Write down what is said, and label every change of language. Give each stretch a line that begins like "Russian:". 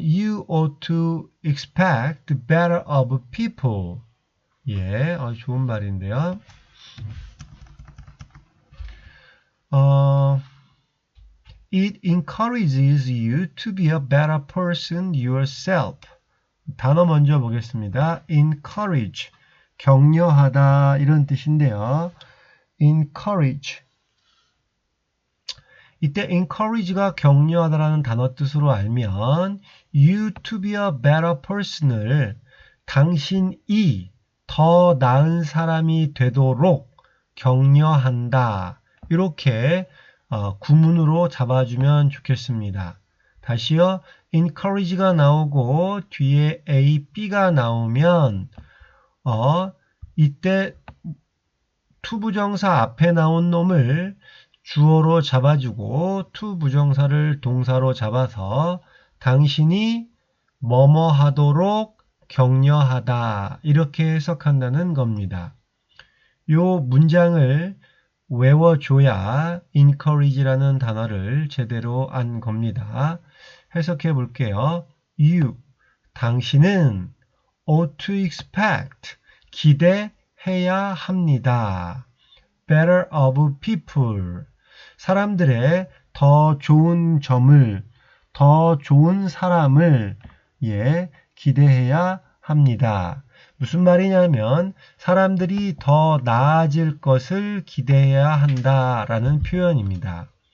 English: You ought to expect better of people.
Korean: 좋은 말인데요.
English: It encourages you to be a better person yourself.
Korean: 단어 먼저 보겠습니다. encourage, 격려하다 이런 뜻인데요.
English: encourage.
Korean: 이때 encourage가 격려하다라는 단어 뜻으로 알면
English: you to be a better person
Korean: 을 당신이 더 나은 사람이 되도록 격려한다. 이렇게 구문으로 잡아주면 좋겠습니다. 다시요. encourage가 나오고 뒤에 A, B가 나오면 이때 투부정사 앞에 나온 놈을 주어로 잡아주고 투부정사를 동사로 잡아서 당신이 뭐뭐 하도록 격려하다 이렇게 해석한다는 겁니다. 요 문장을 외워줘야 encourage라는 단어를 제대로 안 겁니다. 해석해 볼게요. You, 당신은
English: ought to expect,
Korean: 기대해야 합니다.
English: better of people,
Korean: 사람들의 더 좋은 점을, 더 좋은 사람을 기대해야 합니다. 무슨 말이냐면 사람들이 더 나아질 것을 기대해야 한다라는 표현입니다.